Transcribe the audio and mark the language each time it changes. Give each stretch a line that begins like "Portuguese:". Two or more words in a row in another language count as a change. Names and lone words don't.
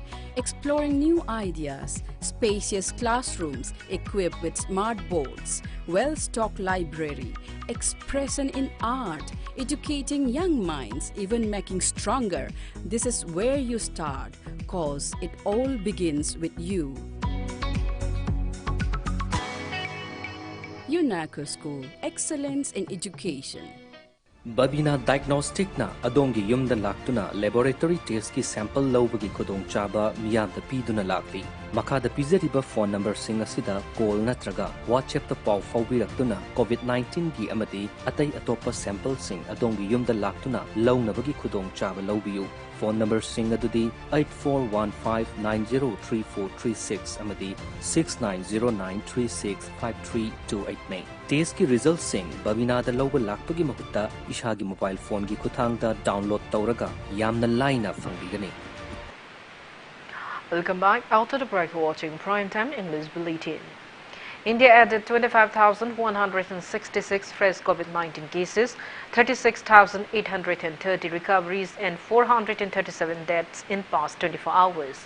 English: Exploring new ideas, spacious classrooms equipped with smart boards, well-stocked library, expression in art, educating young minds, even making stronger. This is where you start, cause it all begins with you. UNACO School, excellence in education.
Manipuri: Babina Diagnostic na adongi yumda laktuna
English: laboratory test
Manipuri: ki sample lawbagi khudong chaba miyamda piduna lakli. Makada pizariba phone number singa sida call natraga WhatsApp ta pau fawbiraktuna COVID-19 gi amadi atay atopa sample sing adongi yumda laktuna lawnabagi khudong chaba lawbiyu.
English: Phone number
Manipuri: sing adudi 8415903436 amadi 6909365328 Test ki result sing babina da lawba lakpagi mahutta ishagi
English: mobile phone
Manipuri: gi kuthang da download tawraga yamna laina fangbigani.
English: Welcome back. After the break, we're watching Primetime English Bulletin. India added 25,166 fresh COVID-19 cases, 36,830 recoveries and 437 deaths in past 24 hours.